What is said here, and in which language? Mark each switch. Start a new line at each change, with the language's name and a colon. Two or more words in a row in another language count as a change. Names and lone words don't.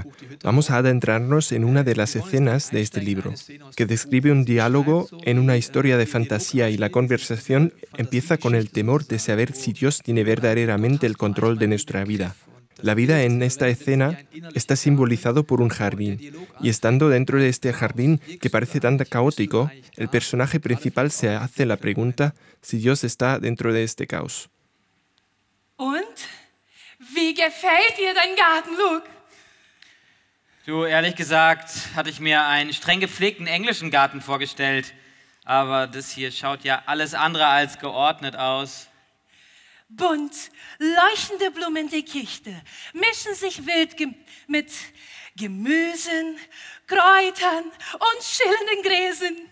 Spanish: Vamos a adentrarnos en una de las escenas de este libro, que describe un diálogo en una historia de fantasía, y la conversación empieza con el temor de saber si Dios tiene verdaderamente el control de nuestra vida. La vida en esta escena está simbolizado por un jardín, y estando dentro de este jardín que parece tan caótico, el personaje principal se hace la pregunta si Dios está dentro de este caos.
German: Und? Wie gefällt dir dein Garten, Luke? Du, ehrlich gesagt, hatte ich mir einen streng gepflegten englischen Garten vorgestellt. Aber das hier schaut ja alles andere als geordnet aus. Bunt, leuchtende Blumendickichte mischen sich wild mit Gemüsen, Kräutern und schillenden Gräsern.